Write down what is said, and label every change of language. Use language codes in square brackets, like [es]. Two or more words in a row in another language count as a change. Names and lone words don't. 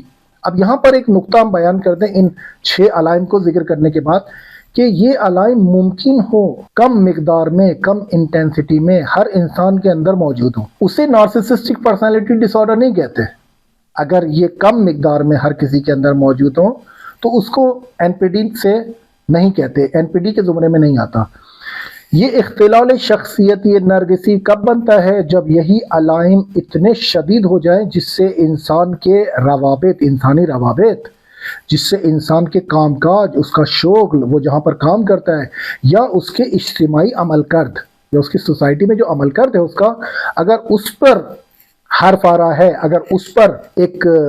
[ur] اب یہاں پر ایک نقطہ ہم بیان کر دیں ان 6 علائم کو ذکر کرنے کے بعد، کہ یہ علائم ممکن ہو کم مقدار میں، کم انٹینسٹی میں ہر انسان کے اندر موجود ہو، اسے [en] narcissistic personality disorder [ur] نہیں کہتے۔ اگر یہ کم مقدار میں ہر کسی کے اندر موجود ہو تو اس کو این پی ڈی سے نہیں کہتے، این پی ڈی کے زمرے میں نہیں آتا۔ یہ [fa] اختلال شخصیتی نرگسی [ur] کب بنتا ہے؟ جب یہی علائم اتنے شدید ہو جائیں جس سے انسان کے روابط، انسانی روابط، جس سے انسان کے کام کاج، اس کا شغل، وہ جہاں پر کام کرتا ہے، یا اس کے اجتماعی عمل کرد، یا اس کی سوسائٹی میں جو عمل کرد ہے اس کا، اگر اس پر حرف آ رہا ہے، اگر اس پر ایک